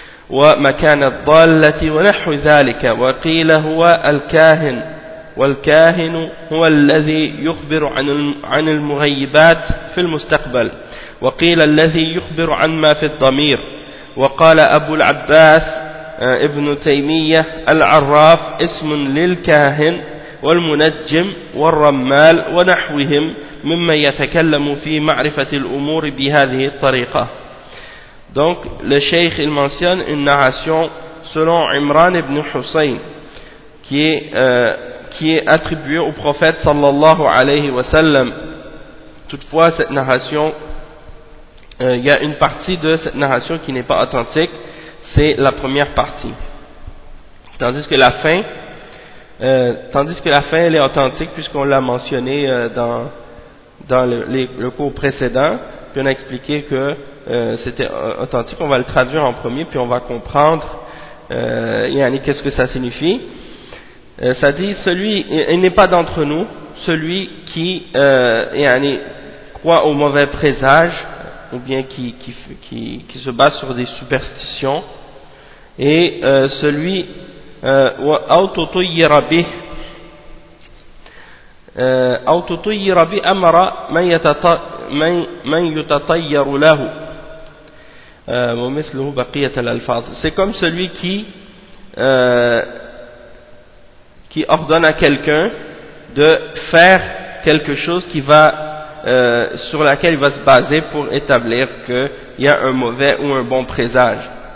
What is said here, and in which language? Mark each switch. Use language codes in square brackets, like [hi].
[ar] ومكان الضالة ونحو ذلك وقيل هو الكاهن والكاهن هو الذي يخبر عن المغيبات في المستقبل وقيل الذي يخبر عن ما في الضمير وقال أبو العباس ابن تيمية العراف اسم للكاهن والمنجم والرمال ونحوهم ممن يتكلم في معرفة الأمور بهذه الطريقة. [fr] Donc le cheikh il mentionne une narration selon Imran ibn Husayn qui est attribuée au prophète sallallahu alayhi wa sallam. Toutefois cette narration, il y a une partie de cette narration qui n'est pas authentique, c'est la première partie, tandis que la fin elle est authentique puisqu'on l'a mentionné dans le cours précédent, puis on a expliqué que c'était authentique. On va le traduire en premier puis on va comprendre yani, qu'est-ce que ça signifie. Ça dit celui, il n'est pas d'entre nous celui qui yani, croit aux mauvais présages ou bien qui se base sur des superstitions, et celui [ar] أو تطير به أمر من من يتطير له ومثله بقية الألفاظ. [fr] C'est comme celui qui ordonne à quelqu'un de faire quelque chose qui va sur laquelle il va se baser pour établir qu'il y a un mauvais ou un bon présage.